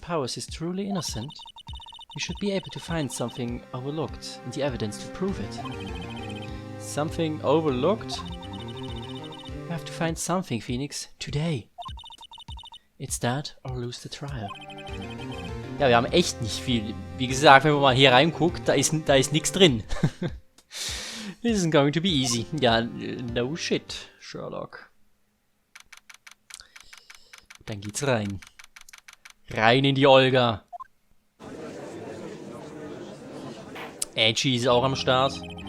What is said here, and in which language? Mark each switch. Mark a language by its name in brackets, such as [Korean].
[English] Powers is truly innocent, we should be able to find something overlooked in the evidence to prove it. Something overlooked? We have to find something, Phoenix, today. It's that or lose the trial. [German] Ja, wir haben echt nicht viel. Wie gesagt, wenn man mal hier reinguckt, da ist nichts drin. [English] This isn't going to be easy. Ja, no shit, Sherlock. [German] Dann geht's rein. Rein in die Olga. Edgy ist auch am Start.